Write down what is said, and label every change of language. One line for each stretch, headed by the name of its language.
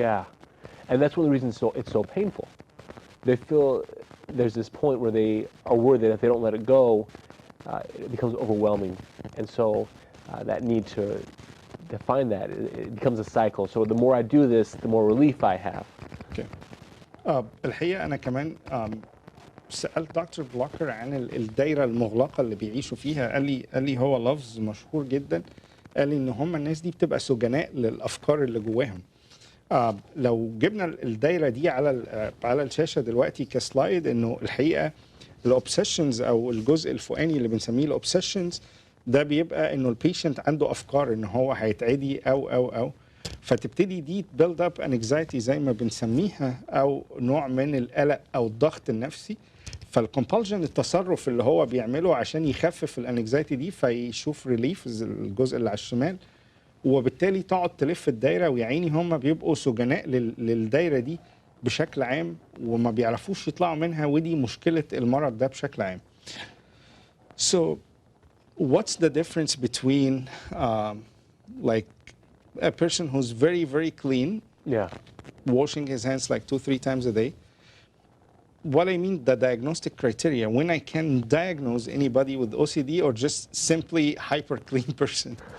English: Yeah. And that's one of the reasons it's so painful. They feel there's this point where they are worried that if they don't let it go, it becomes overwhelming. And so that need to find that, it becomes a cycle. So the more I do this, the more relief I have. Okay.
Arabic: الحقيقة أنا كمان سألت دكتور بلوكر عن الدايرة المغلقة اللي بيعيشوا فيها. قال لي هو لفظ مشهور جدا. قال لي إن هم الناس دي بتبقى سجناء للأفكار اللي جواهم. لو جبنا الدايرة دي على الشاشة دلوقتي كسلايد، إنه الحقيقة الأوبسيشنز أو الجزء الفوقاني اللي بنسميه الأوبسيشنز ده بيبقى إنه البيشنت عنده أفكار إن هو هيتعدي أو فتبتدي دي
English: build up an anxiety
Arabic: زي ما بنسميها، أو نوع من القلق أو الضغط النفسي. فالكومبالجن التصرف اللي هو بيعمله عشان يخفف الانكزايتي دي، فيشوف ريليف الجزء اللي على الشمال، وبالتالي تقعد تلف الدايره، ويعيني هم بيبقوا سجناء للدايره دي بشكل عام، وما بيعرفوش يطلعوا منها، ودي مشكله المرض ده بشكل عام.
English: So what's the difference between like a person who's very, very clean, washing his hands like 2-3 times a day? What I mean, the diagnostic criteria, when I can diagnose anybody with OCD or just simply hyper clean person?